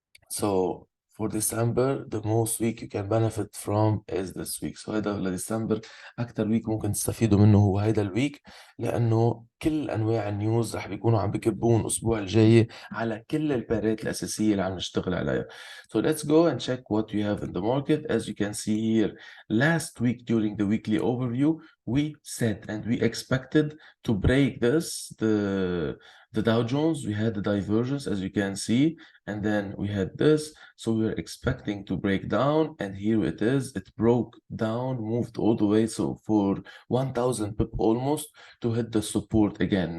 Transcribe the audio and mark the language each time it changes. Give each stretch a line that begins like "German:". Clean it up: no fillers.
English: So for December, the most week you can benefit from is this week.
Arabic: So هيدا لديسمبر أكتر ويك ممكن تستفيدوا منه هو هيدا الويك، لأنه كل أنواع النيوز رح بيكونوا عم بكبون الأسبوع الجاي على كل البارات الأساسية اللي عم نشتغل عليها.
English: So let's go and check what we have in the market. As you can see here, last week during the weekly overview, we said and we expected to break this, the Dow Jones. We had the divergence, as you can see, and then we had this. So we were expecting to break down, and here it is. It broke down, moved all the way, so for 1000 pip almost, to hit the support again.